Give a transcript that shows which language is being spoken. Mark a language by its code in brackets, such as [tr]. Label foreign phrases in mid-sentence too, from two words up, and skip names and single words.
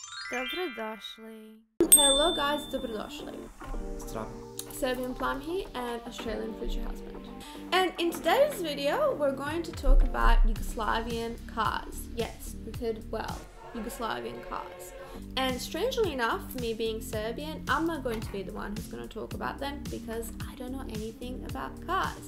[sr] Dobrodošli. [en] Hello guys, [sr] dobrodošli. Zastava. [en] Serbian Plum here and Australian future husband. And in today's video, we're going to talk about Yugoslavian cars. Yes, you heard well, Yugoslavian cars. And strangely enough, me being Serbian, I'm not going to be the one who's going to talk about them because I don't know anything about cars.